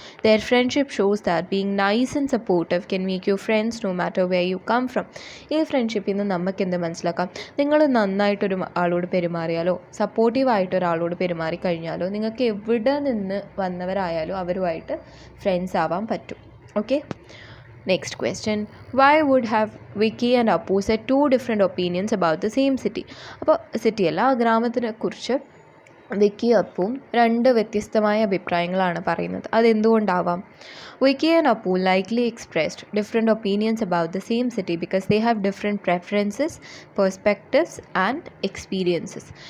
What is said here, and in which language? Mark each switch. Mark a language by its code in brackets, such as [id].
[en] Their friendship shows that being nice and supportive can make you friends no matter where you come from. [ml] ഈ ഫ്രണ്ട്ഷിപ്പിൽ നിന്ന് നമുക്ക് എന്ത് മനസ്സിലാക്കാം? നിങ്ങൾ നന്നായിട്ടൊരു ആളോട് പെരുമാറിയാലോ, സപ്പോർട്ടീവായിട്ട് ഒരാളോട് പെരുമാറി കഴിഞ്ഞാലോ, നിങ്ങൾക്ക് എവിടെ നിന്ന് വന്നവരായാലും അവരുമായിട്ട് ഫ്രണ്ട്സ് ആവാൻ പറ്റും. Okay. [en] Next question, why would have Vicky and Appu said two different opinions about the same city? [ml] അപ്പോൾ സിറ്റി അല്ല, ഗ്രാമത്തിനെ കുറിച്ച് വിക്കി അപ്പും രണ്ട് വ്യത്യസ്തമായ അഭിപ്രായങ്ങളാണ് പറയുന്നത്. അതെന്തുകൊണ്ടാവാം? [en] Vicky and Appu likely expressed different opinions about the same city because they have different preferences, perspectives and experiences.